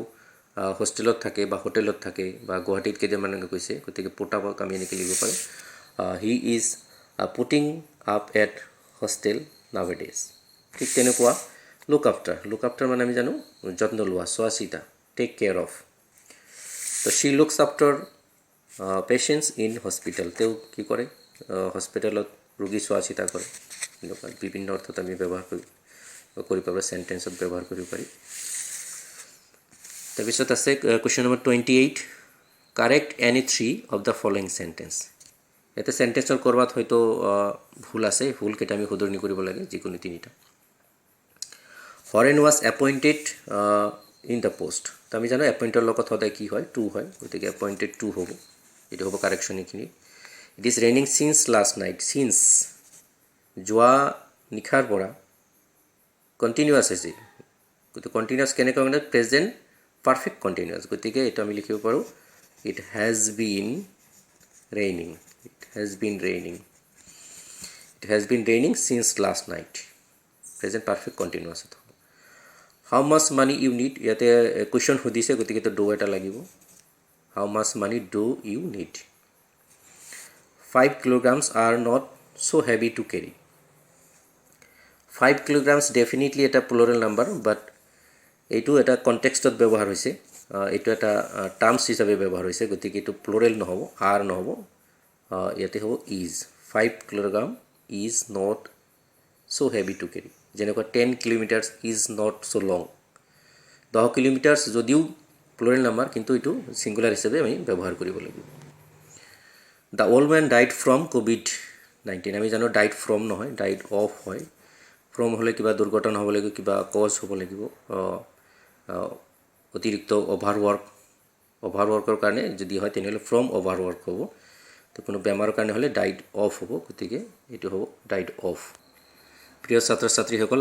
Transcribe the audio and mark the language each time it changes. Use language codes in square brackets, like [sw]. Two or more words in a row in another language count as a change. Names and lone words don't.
[as] হোষ্টেলত থাকে বা হোটেলত থাকে বা গুৱাহাটীত কেইটামান গৈছে গতিকে [en] put upক [as] আমি এনেকৈ লিখিব পাৰোঁ হি [en] is putting up at hostel nowadays [as] ঠিক তেনেকুৱা [en] look after [as] মানে আমি জানো যত্ন লোৱা চোৱা চিতা [en] take care of [as] তো [en] she looks after patients in hospital [as] তেওঁ কি কৰে হস্পিটেলত ৰোগী চোৱা চিতা কৰে এনেকুৱা বিভিন্ন অৰ্থত আমি ব্যৱহাৰ কৰি পাব সেন্টেন্সত ব্যৱহাৰ কৰিব পাৰি তাৰপিছত আছে [en] question number [as] 28 [en] Correct any 3 of the following sentence [as] ইয়াতে সেন্টেন্সৰ কৰবাত হয়তো ভুল আছে ভুলকেইটা আমি শুধৰণি কৰিব লাগে যিকোনো তিনিটা [en] Foreign was appointed in the post [as] তো আমি জানো এপইণ্টৰ লগত সদায় কি হয় টু হয় গতিকে [en] appointed to [as] হ'ব এইটো হ'ব কাৰেকশ্যন এইখিনি [en] It is raining since last night since [as] যোৱা নিশাৰ পৰা কণ্টিনিউৱাছ হৈছে গতিকে কণ্টিনিউৱাছ কেনেকৈ মানে [en] present perfect continuous [as] গতিকে এইটো আমি লিখিব পাৰোঁ [en] It has been raining it has been raining since last night present perfect continuous হ'ব How much money you need [as] ইয়াতে কুৱেশ্যন সুধিছে গতিকে তো ডো এটা লাগিব [en] How much money do you need 5 kilograms are not so heavy to carry 5 kilograms definitely এটা plural number but [as] এইটো এটা কনটেক্সটত ব্যৱহাৰ হৈছে এইটো এটা টাৰ্মছ হিচাপে ব্যৱহাৰ হৈছে গতিকে এইটো প্লুৰেল নহ'ব আৰ নহ'ব ইয়াতে হ'ব [en] is 5 kilogram is not so heavy to carry [as] যেনেকুৱা [en] 10 kilometers is not so long 10 kilometers [as] যদিও [en] plural number [as] কিন্তু এইটো সিঙ্গুলাৰ হিচাপে আমি ব্যৱহাৰ কৰিব লাগিব [en] The old men died from COVID-19 [as] আমি জানো [en] died from [as] নহয় [en] died of [as] হয় ফ্ৰম হ'লে কিবা দুৰ্ঘটনা হ'ব লাগিব কিবা কজ হ'ব লাগিব অতিৰিক্ত অভাৰৱৰ্কৰ কাৰণে যদি হয় তেনেহ'লে ফ্ৰম অভাৰৱৰ্ক হ'ব তো কোনো বেমাৰৰ কাৰণে হ'লে [en] died of [as] হ'ব গতিকে এইটো হ'ব [en] died of [as] প্ৰিয় ছাত্ৰ ছাত্ৰীসকল